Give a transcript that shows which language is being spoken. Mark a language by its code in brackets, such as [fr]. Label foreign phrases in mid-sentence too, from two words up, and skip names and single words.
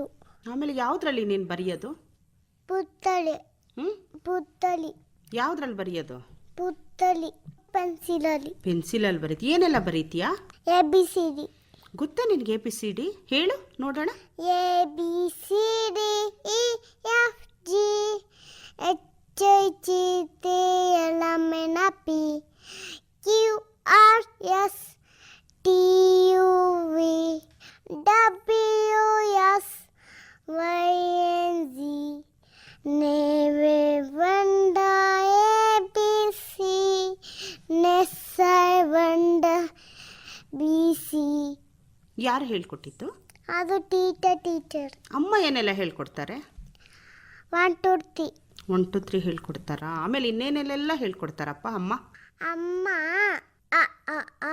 [kn] ಆಮೇಲೆ ಯಾವುದ್ರಲ್ಲಿ ನೀನು ಬರೆಯೋದು? ಪುತ್ತಳಿ. ಹ್ಞೂ ಪುತ್ತಳಿ. ಯಾವುದ್ರಲ್ಲಿ ಬರೆಯೋದು? ಪುತ್ತಳಿ ಪೆನ್ಸಿಲಲ್ಲಿ. ಪೆನ್ಸಿಲಲ್ಲಿ ಬರೀತಿ. ಏನೆಲ್ಲ ಬರೀತೀಯಾ? [en] ABCD. ಗೊತ್ತಾ ನಿನಗೆ ABCD? ಹೇಳು ನೋಡೋಣ. ABCD EFG HIJKLMNP QRS TUV WX YZ Neve Vanda ABC Nessai Vanda BC. [kn] ಯಾರು ಹೇಳ್ಕೊಟ್ಟಿತ್ತು? ಅದು ಟೀಚರ್. ಅಮ್ಮ ಏನೆಲ್ಲ ಹೇಳ್ಕೊಡ್ತಾರೆ? [en] 1 2 3. [kn] 1 2 3 ಹೇಳ್ಕೊಡ್ತಾರಾ? ಆಮೇಲೆ ಇನ್ನೇನೆಲ್ಲ ಹೇಳ್ಕೊಡ್ತಾರಪ್ಪ ಅಮ್ಮ? ಅಮ್ಮ ಅ ಅ ಆ